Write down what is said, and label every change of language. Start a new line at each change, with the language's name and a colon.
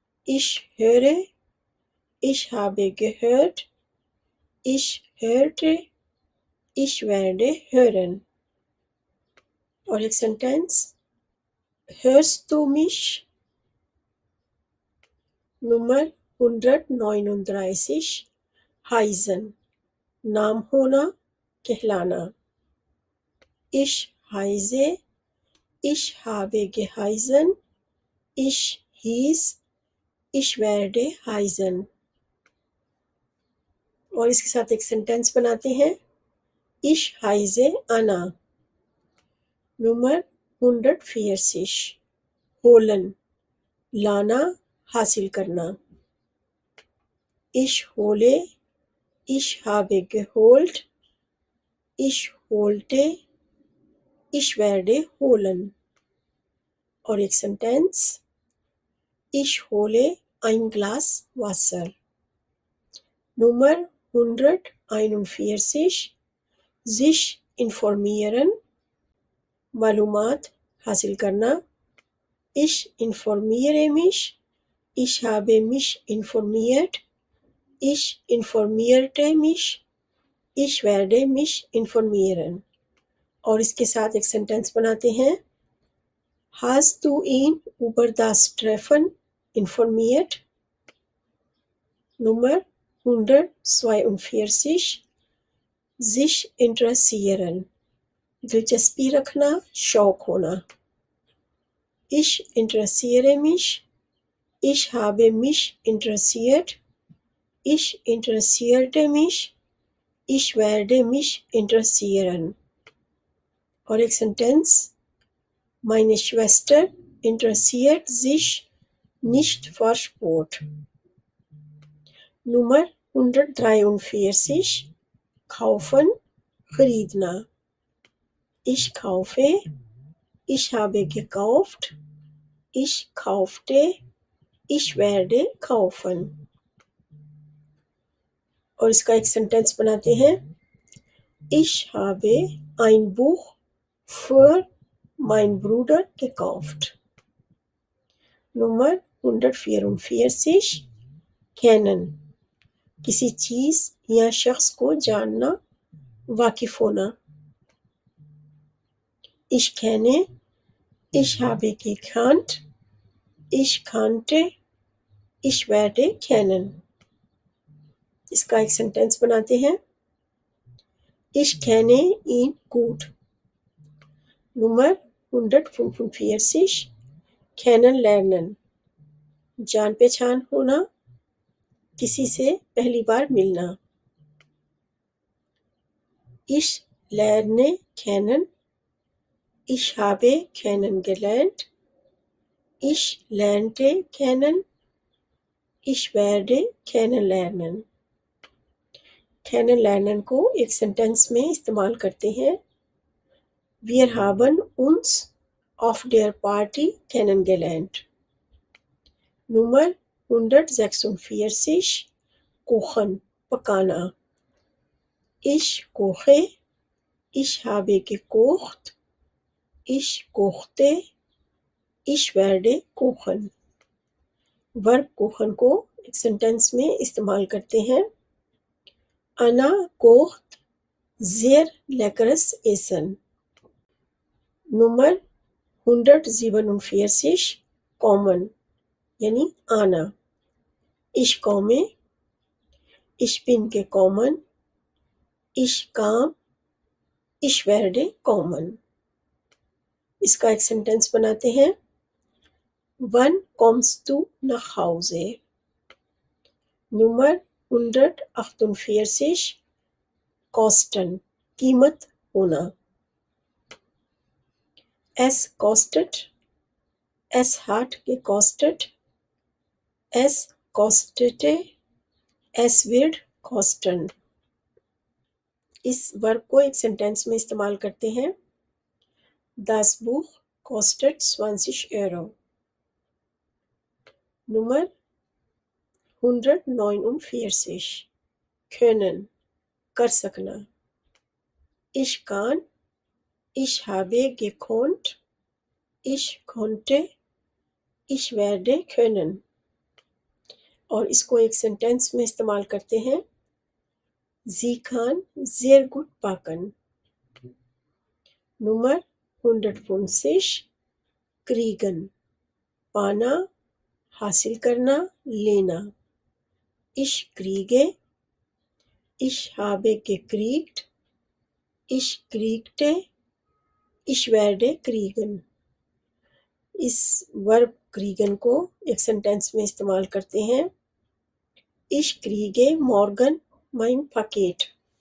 German: Ich höre, ich habe gehört, ich hörte, ich werde hören.
Urdu: اور ایک sentence.
German: Hörst du mich?
Urdu: Number 139 heißen نام ہونا، کہلانا.
German: Ich heiße, ich habe geheißen, ich hieß, ich werde heißen.
Urdu: اور اس کے ساتھ ایک sentence بناتے ہیں.
German: Ich heiße Anna.
Urdu: Number 140 holen لانا، حاصل کرنا.
German: Ich hole, ich habe geholt, ich holte, ich werde holen.
Urdu: اور ایک sentence.
German: Ich hole ein Glas Wasser.
Urdu: Number 141 sich informieren معلومات حاصل کرنا.
German: Ich informiere mich, ich habe mich informiert, ich informierte mich, ich werde mich informieren.
Urdu: اور اس کے ساتھ ایک sentence بناتے ہیں.
German: Hast du ihn über das Treffen informiert?
Urdu: Number 142 sich interessieren دلچسپی رکھنا، شوق ہونا.
German: Ich interessiere mich, ich habe mich interessiert, ich interessierte mich, ich werde mich interessieren.
Urdu: اور ایک sentence.
German: Meine Schwester interessiert sich nicht für Sport. نمبر 143 kaufen خریدنا. Ich kaufe, ich habe gekauft, ich kaufte, ich werde kaufen.
Urdu: اور اس کا ایک sentence بناتے ہیں.
German: Ich habe ein Buch für meinen Bruder gekauft. Nummer 144 kennen.
Urdu: کسی چیز یا شخص کو جاننا، واقف ہونا.
German: Ich kenne, ich habe gekannt, ich kannte, ich werde kennen.
Urdu: اس کا ایک سینٹینس بناتے ہیں.
German: Ich kenne ihn gut. Nummer 145 kennenlernen.
Urdu: جان پہچان ہونا، کسی سے پہلی بار ملنا.
German: Ich lerne kennen, ich habe kennengelernt, ich lernte kennen, ich werde kennenlernen.
Urdu: kennenlernen کو ایک سینٹینس میں استعمال کرتے ہیں.
German: Wir haben uns auf der Party kennengelernt. Nummer 146 kochen پکانا. Ich koche, ich habe gekocht, ich kochte, ich werde kochen.
Urdu: ورب کوخن کو ایک سینٹینس میں استعمال کرتے ہیں.
German: Anna kocht sehr leckeres Essen. Nummer 147 kommen یعنی آنا. Ich komme, ich bin gekommen, ich kam, ich werde kommen.
Urdu: اس کا ایک سینٹینس بناتے ہیں.
German: Wann kommst du nach Hause? Nummer 148 kosten قیمت ہونا. Es kostet, es hat gekostet, es kostete, es wird kosten.
Urdu: اس ورب کو ایک سینٹینس میں استعمال کرتے ہیں.
German: Das Buch kostet 20 Euro. Nummer 149 können کر سکنا. Ich kann, ich habe gekonnt, ich konnte, ich werde können.
Urdu: اور اس کو ایک سینٹینس میں استعمال کرتے ہیں.
German: Sie kann sehr gut backen. Nummer 150 kriegen پانا، حاصل کرنا، لینا. Ich kriege, ich habe gekriegt, ich kriegte, ich werde kriegen.
Urdu: اس ورب kriegen کو ایک سینٹینس میں استعمال کرتے ہیں.
German: Ich kriege morgen mein Paket.